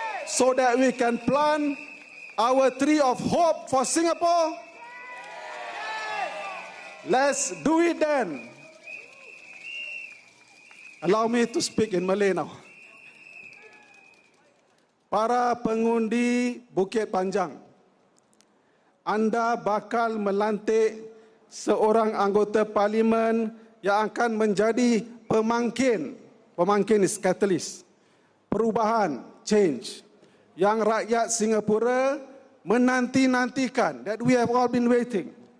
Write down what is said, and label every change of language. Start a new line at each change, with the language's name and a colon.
English: So that we can plant our tree of hope for Singapore? Let's do it then. Allow me to speak in Malay now.
Malay: Para pengundi Bukit Panjang, anda bakal melantik seorang anggota parlimen yang akan menjadi pemangkin.
English: Pemangkin is catalyst. Perubahan, change.
Malay: Yang rakyat Singapura menanti-nantikan,
English: that we have all been waiting.